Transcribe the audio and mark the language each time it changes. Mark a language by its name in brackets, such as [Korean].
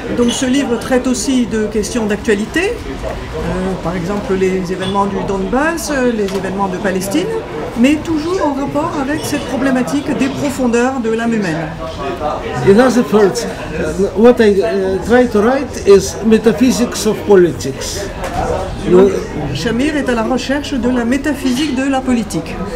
[French] Donc ce livre traite aussi de questions d'actualité, par exemple les événements du Donbass, les événements de Palestine, mais toujours en rapport avec cette problématique des profondeurs de l'âme humaine. [English] In other words, what I try to write is metaphysics of politics. [French] Donc, Shamir est à la recherche de la métaphysique de la politique.